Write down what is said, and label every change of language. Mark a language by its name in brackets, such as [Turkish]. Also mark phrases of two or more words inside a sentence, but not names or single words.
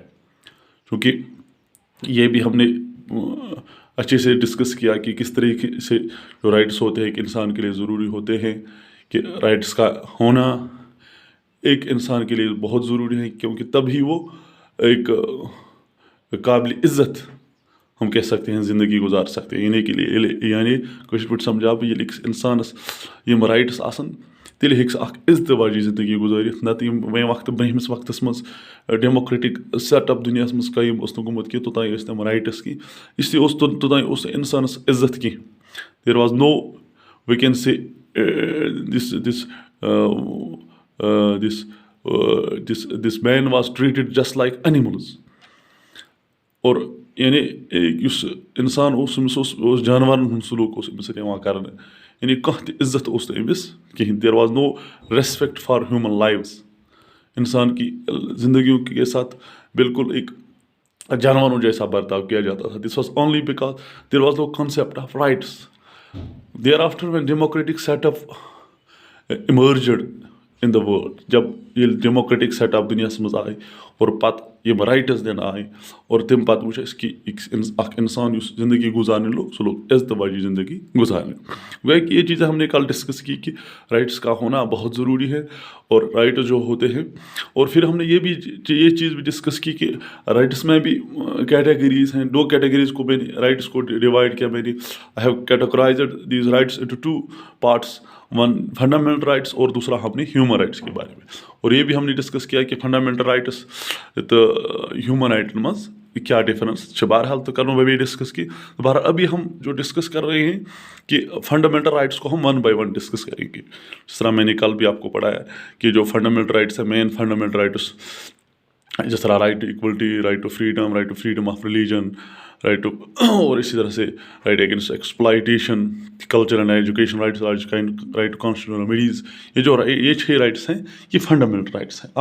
[Hindi] क्योंकि ये भी हमने अच्छे से डिस्कस किया कि किस तरीके से जो राइट्स होते हैं एक इंसान के लिए ज़रूरी होते हैं, कि राइट्स का होना एक इंसान के लिए बहुत ज़रूरी है, क्योंकि तभी वो एक काबिल इज़्ज़त हम कह सकते हैं ज़िंदगी गुजार सकते हैं। [Kashmiri] इन्हीं के लिए यानी कुछ पट समझा ये इंसानस यम राइट्स आसन तेल हेक्स इज़्ज़त वाली ज़िंदगी गुजारित। नत वे वक्त ब्रहमिस वक्तस मज [English] democratic setup [Kashmiri] दुनिया मज कायम गुमुत कि तोतान तम राइट्स की, इसलिए तोतान इंसानस इज़्ज़त की। [English] There was no we can say this man was treated just like animals. [Hindi] और यानी उस इंसान उस जानवर हूँ सलूक कर, यानी [Kashmiri] कह इज़्ज़त अमिस कहें। [English] There was no respect for human lives. [Hindi] इंसान की ज़िंदगियों के साथ बिल्कुल एक जानवरों जैसा बर्ताव किया जाता था। [English] This was only because there was no concept of rights. There after when democratic setup emerged in the world, [Hindi] जब ये [English] democratic setup [Kashmiri] दुनिया मज [Hindi] आए और पत यम राइट्स दिन आए, और तम पत वो कि इंसान ज़िंदगी गुजारने लोग सो लोग इज़्ज़त वाली ज़िंदगी गुजारने। वह कि ये चीज़ें हमने कल डिस्कस की कि राइट्स का होना बहुत ज़रूरी है, और राइट जो होते हैं। और फिर हमने ये चीज़ भी डिस्कस की कि राइट्स में भी कैटेगरीज हैं। दो कैटेगरीज को मैंने राइट्स को डिवाइड किया। मैंने [English] I have categorized these rights into two parts, one fundamental rights [Hindi] और दूसरा हमने [English] human rights [Hindi] के बारे में। और ये भी हमने डिस्कस किया कि [English] fundamental rights [Hindi] तो [English] human rights [Hindi] मज क्या डिफरेंस। बहरहाल तो कर वे डिस्कस की। बहरहाल अभी हम जो डिस्कस कर रहे हैं कि [English] fundamental rights [Hindi] को हम [English] one by one [Hindi] डिस्कस करेंगे। जिस तरह मैंने कल भी आपको पढ़ाया कि जो [English] fundamental rights [Hindi] है, [English] main fundamental rights, [Hindi] जिस तरह [English] right to equality, right to freedom of religion, right to, [Hindi] और इसी तरह से [English] right against exploitation, culture and education rights, right to constitutional remedies, [Hindi] ये 6 राइट्स हैं, ये [English] fundamental rights [Hindi] हैं।